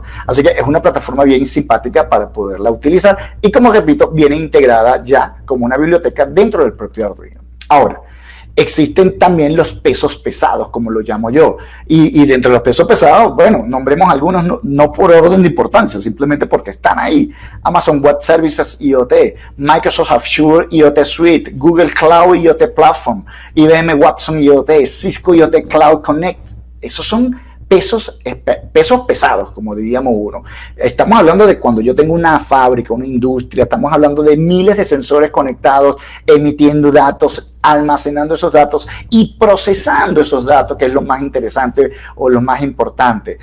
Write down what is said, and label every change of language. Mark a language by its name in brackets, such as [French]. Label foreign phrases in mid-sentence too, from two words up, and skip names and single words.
[Spanish] Así que es una plataforma bien simpática para poderla utilizar y, como repito, viene integrada ya como una biblioteca dentro del propio Arduino. Ahora, existen también los pesos pesados, como lo llamo yo. Y dentro de los pesos pesados, bueno, nombremos algunos no por orden de importancia, simplemente porque están ahí. Amazon Web Services IoT, Microsoft Azure IoT Suite, Google Cloud IoT Platform, IBM Watson IoT, Cisco IoT Cloud Connect. Esos son pesos pesados, como diríamos uno. Estamos hablando de cuando yo tengo una fábrica, una industria, estamos hablando de miles de sensores conectados, emitiendo datos, almacenando esos datos y procesando esos datos, que es lo más interesante o lo más importante.